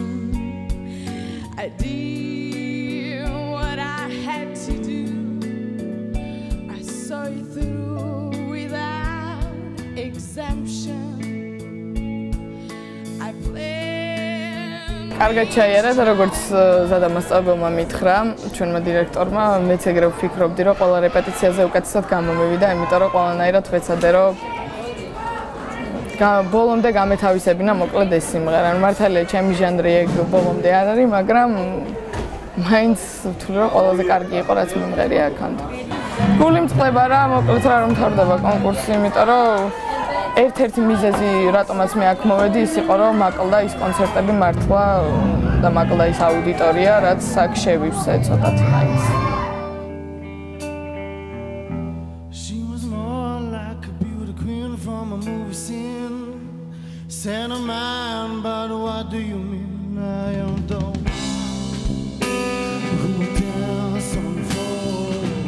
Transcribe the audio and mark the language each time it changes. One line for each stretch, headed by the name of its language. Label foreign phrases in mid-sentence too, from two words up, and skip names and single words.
English: I did what I had to do. I saw it through without exemption. I played.
Georgian: კარგად ჩაიარა და როგორც ზადამასწავლებელმა მითხრა, ჩვენმა დირექტორმა, მეც ეგრე ვფიქრობდი, რომ ყველა რეპეტიციაზე უკეთესად გამომივიდა, იმიტომ რომ ყველანაირად ვეცადე, რომ ბოლომდე გამეთავისებინა მოკლედ ეს სიმღერა. მართალია, ჩემი ჟანრი ეგ ბოლომდე არ არის, მაგრამ მაინც ვთვლი, რომ ყველაზე კარგი იყო, რაც მიმღერია აქამდე. გული მწყდება რა, მოკლედ რა რომ თავდება კონკურსი, იმიტომ რომ ერთ-ერთი მიზეზი, რატომაც მე აქ მოვედი, ის იყო, რომ მაკლდა ის კონცერტები მართლა და მაკლდა ის აუდიტორია, რაც აქ შევივსე ცოტათ მაინც.
English: She was more like a beauty queen from a movie scene. Said a man, but what do you mean? I am the one who dance on the floor.